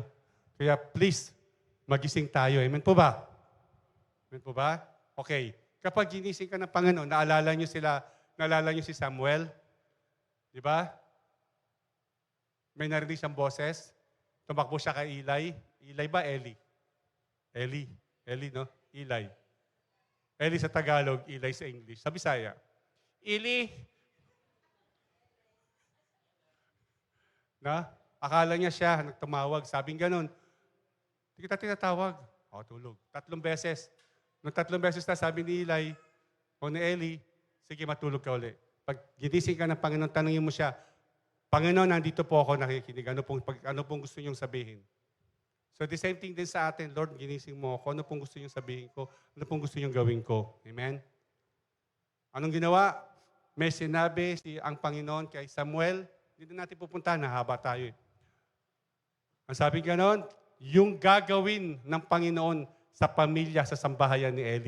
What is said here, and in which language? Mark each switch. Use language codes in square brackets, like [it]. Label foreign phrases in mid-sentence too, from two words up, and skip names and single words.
[tl] Kaya please, magising tayo. Amen po ba? Amen po ba? Okay. Kapag ginising ka ng Panginoon, naalala niyo si Samuel? Di ba? May narinig siyang boses. Tumakbo siya kay Eli. Eli ba? Eli? Eli, no? Eli. Eli sa Tagalog, Eli sa English. Sa Bisaya, Eli. Na? Akala niya siya, nagtumawag. Sabing ganun. Hindi kita tinatawag. O, tulog. 3 beses. Nung 3 beses na sabi ni Eli, o ni Eli, sige, matulog ka uli. Pag ginising ka ng Panginoon, tanungin mo siya, Panginoon, nandito po ako nakikinig. Ano pong gusto niyong sabihin? [en] So the same thing [tl] din sa atin, Lord, ginising mo ako. Ano pong gusto niyong sabihin ko? Ano pong gusto niyong gawin ko? Amen? Anong ginawa? May sinabi ang Panginoon kay Samuel. Hindi na natin pupuntahan, haba tayo eh. Ang sabi ganon, yung gagawin ng Panginoon sa pamilya, sa sambahayan ni Eli.